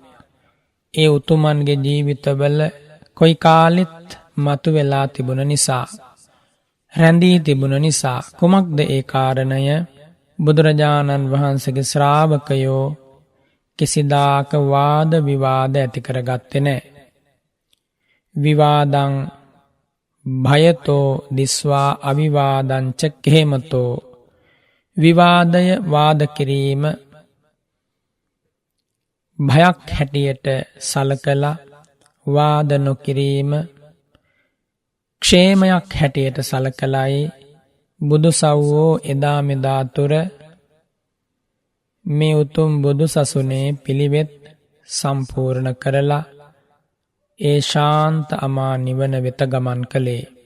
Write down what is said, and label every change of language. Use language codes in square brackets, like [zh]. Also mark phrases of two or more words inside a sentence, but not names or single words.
[si] ඒ උතුමන්ගේ ජීවිතවල කොයි කාලෙත් මතු වෙලා තිබුණ නිසා, රැඳී තිබුණ නිසා. කුමක්ද ඒ කාරණය? බුදුරජාණන් වහන්සේගේ ශ්‍රාවකයෝ කිසිදාක වාද විවාද ඇති කරගත්තේ නැහැ. [pi] විවාදං භයතෝ දිස්වා අවිවාදං ච ඛේමතෝ. [si] විවාදය වාද කිරීම භයක් හැටියට සලකලා වාද නොකිරීම ക്ഷേමයක් හැටියට සලකලයි බුදු සව්වෝ එදා මෙදා තුර මේ උතුම් බුදු සසුනේ පිළිවෙත් සම්පූර්ණ කරලා ඒ ශාන්ත අමා නිවන වෙත ගමන් කළේ.